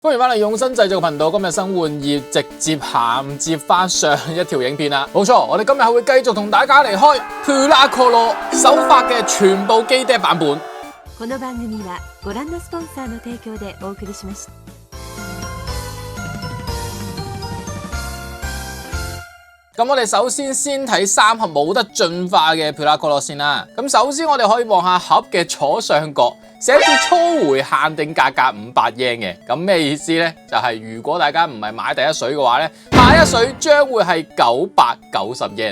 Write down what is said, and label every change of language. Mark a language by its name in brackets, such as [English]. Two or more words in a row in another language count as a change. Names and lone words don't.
[Cantonese] 歡迎翻嚟用心製造頻道，今日新玩意直接銜接翻上一條影片啦。冇錯，我哋今日係會繼續同大家嚟開 Pulacolo 首發嘅全部機爹版本。 [Japanese] この番組はご覧のスポンサーの提供でお送りしました。 [Cantonese] 咁我哋首先睇三盒冇得進化嘅 Pulacolo 先啦。咁首先我哋可以望下盒嘅左上角，寫住初回限定價格500 yen 嘅。咁咩意思呢？就係如果大家唔係買第一水嘅話呢，下一水將會係990 yen。